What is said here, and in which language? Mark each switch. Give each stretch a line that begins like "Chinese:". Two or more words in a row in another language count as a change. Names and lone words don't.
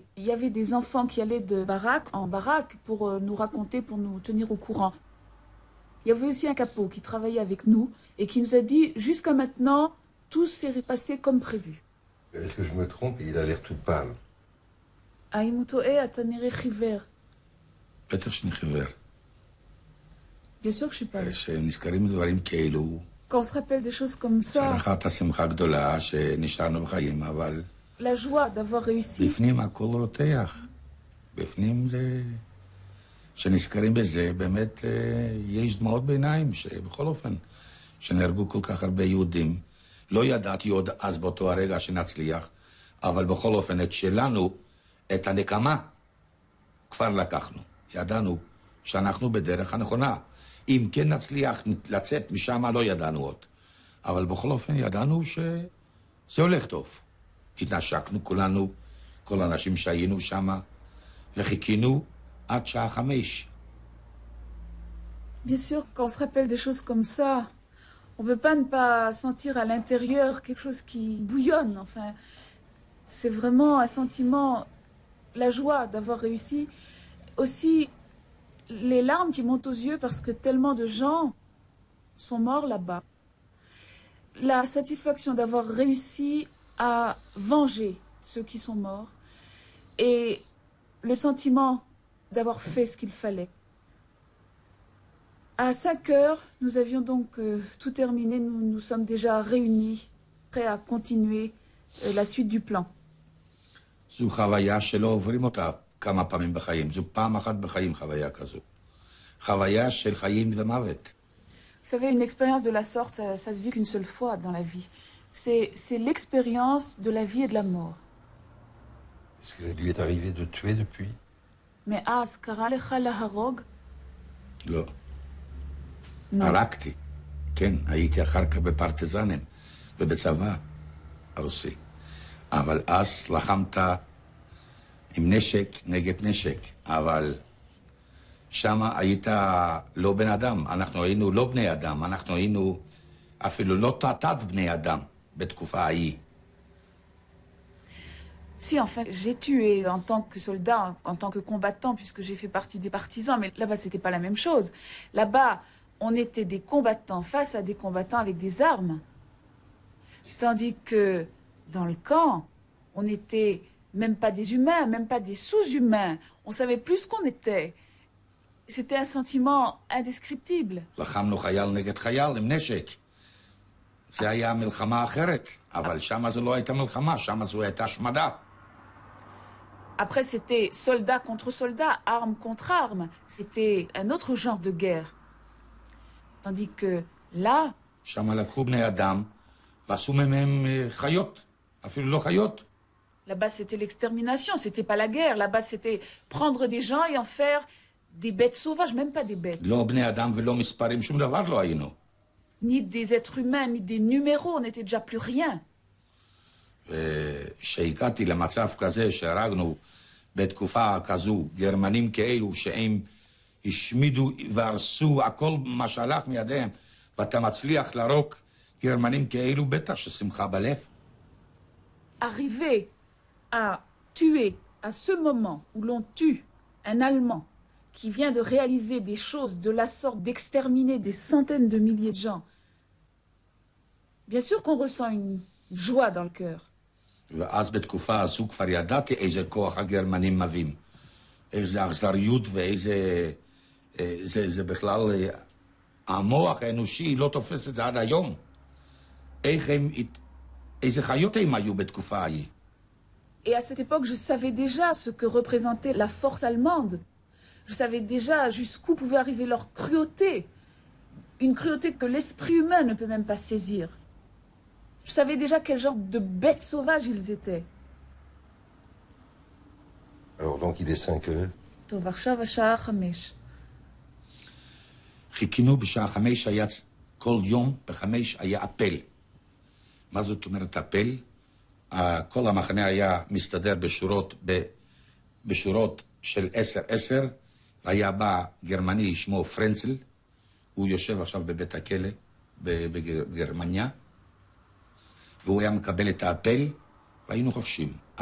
French: Il y avait des enfants qui allaient de baraque en baraque pour nous raconter, pour nous tenir au courant. Il y avait aussi un capot qui travaillait avec nous et qui nous a dit, jusqu'à maintenant, tout s'est passé comme prévu. Est-ce que je me trompe? Il a l'air tout pâle.
Hebrew: האם הוא טועה? אתה נראה חיוור. בטח שאני חיוור.
French: Bien sûr que je suis pas.
Hebrew: שנזכרים דברים כאילו,
French: Quand on se rappelle des choses comme ça,
Hebrew: צלחת השמחה גדולה שנשארנו בחיים, אבל
French: la joie d'avoir réussi,
Hebrew: בפנים הכל רותח. בפנים זה... שנזכרים בזה, באמת יש דמעות בעיניים, שבכל אופן, שנהרגו כל כך הרבה יהודים. לא ידעתי עוד אז באותו הרגע שנצליח, אבל בכל אופן את שלנו, את הנקמה, כבר לקחנו. ידענו שאנחנו בדרך הנכונה. אם כן נצליח לצאת משם, לא ידענו עוד. אבל בכל אופן ידענו שזה הולך טוב. התנשקנו כולנו, כל האנשים שהיינו שם, וחיכינו עד שעה 5.
French: bien sûr, quand on se rappelle des choses comme ça, on ne peut pas ne pas sentir à l'intérieur quelque chose qui bouillonne. Enfin, c'est vraiment un sentiment, la joie d'avoir réussi. Aussi, les larmes qui montent aux yeux parce que tellement de gens sont morts là-bas. La satisfaction d'avoir réussi à venger ceux qui sont morts et le sentiment d'avoir fait ce qu'il fallait. À 5 heures, nous avions donc tout terminé. Nous nous sommes déjà réunis, prêts à continuer la suite du plan.
Hebrew: זו חוויה שלא עוברים אותה כמה פעמים בחיים. זו פעם אחת בחיים חוויה כזו. חוויה של חיים ומוות.
French: Vous savez, une expérience de la sorte, ça se vit qu'une seule fois dans la vie. C'est l'expérience de la vie et de la mort. Est-ce qu'il lui est arrivé de tuer depuis?
Hebrew: Mais אז קרה לך להרוג? לא.
French: Non.
Hebrew: הרגתי. כן, הייתי אחר כך בפרטיזנים ובצבא הרוסי. אבל אז לחמת עם נשק נגד נשק. אבל שם היית לא בן אדם. אנחנו היינו לא בני אדם. אנחנו היינו אפילו לא תת בני אדם בתקופה ההיא.
French: Si, enfin, j'ai tué en tant que soldat, en tant que combattant, puisque j'ai fait partie des partisans, mais là-bas, c'était pas la même chose. Là-bas, on était des combattants face à des combattants avec des armes. Tandis que dans le camp, on n'était même pas des humains, même pas des sous-humains. On savait plus ce qu'on était. C'était un sentiment indescriptible.
Hebrew: לחמנו חייל נגד חייל עם נשק. זה היה מלחמה אחרת, אבל שם זו לא הייתה מלחמה, שם זו הייתה השמדה.
French: Après, c'était soldat contre soldat, arme contre arme. C'était un autre genre de guerre. Tandis que là...
Hebrew: שם לקחו בני אדם ועשו מהם חיות, אפילו לא חיות.
French: Là-bas, c'était l'extermination, c'était pas la guerre. Là-bas, c'était prendre des gens et en faire des bêtes sauvages, même pas des bêtes.
Hebrew: לא בני אדם ולא מספרים, שום דבר לא היינו.
French: Ni des êtres humains, ni des numéros, on n'était déjà plus rien.
Hebrew: כשהגעתי למצב כזה שהרגנו בתקופה כזו גרמנים כאלו שהם השמידו והרסו הכל מה שהלך מידיהם ואתה מצליח להרוג גרמנים כאלו, בטח ששמחה בלב.
French: Arriver à tuer à ce moment où l'on tue un Allemand qui vient de réaliser des choses de la sorte, d'exterminer des centaines de milliers de gens, bien sûr qu'on ressent une joie dans le cœur.
Hebrew: ואז בתקופה הזו כבר ידעתי איזה כוח הגרמנים מביאים. איזה אכזריות ואיזה... זה בכלל... המוח האנושי לא תופס את זה עד היום. איך הם... איזה חיות הם היו בתקופה ההיא.
French: Et à cette époque, je savais déjà ce que représentait la force allemande. Je savais déjà jusqu'où pouvait arriver leur cruauté. Une cruauté que l'esprit humain ne peut même pas saisir. Je savais déjà quel genre de bêtes sauvages ils étaient. Alors donc il est 5 heures.
Hebrew: טוב, עכשיו השעה 5. חיכינו בשעה 5 היה... כל יום ב5 היה אפל. מה זאת אומרת אפל? כל המחנה היה מסתדר בשורות של 10-10, והיה בא גרמני שמו פרנצל, הוא יושב עכשיו בבית הכלא בגרמניה, והוא היה מקבל את האפל, והיינו חופשים.